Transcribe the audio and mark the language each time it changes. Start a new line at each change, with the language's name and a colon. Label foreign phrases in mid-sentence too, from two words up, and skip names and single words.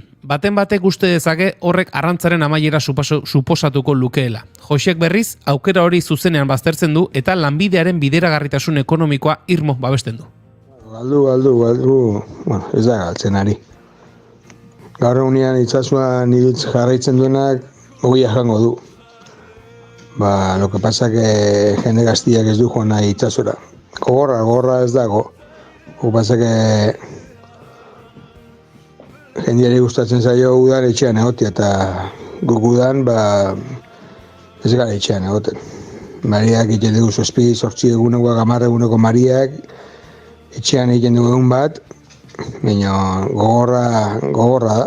Basque: Baten batek uste dezake horrek arrantzaren amaiera suposatuko lukeela. Josek berriz, aukera hori zuzenean baztertzen du eta lanbidearen bideragarritasun ekonomikoa irmo babesten du. Galdu, bueno, ez da galtzen ari. Gaur egunean itsasoan jarraitzen duenak ogia jango du.
Spanish: Lo que pasa que
Basque: jende gaztiak ez du joan nahi itsasora. Gogorra ez dago.
Spanish: Pasa que
Basque: jendeari gustatzen zaio udan etxean egotia eta guk udan ez gara etxean egoten. Mariak egiten dugu 7-8 eguneko 10 eguneko mariak etxean egiten dugu egun bat, baina gogorra da.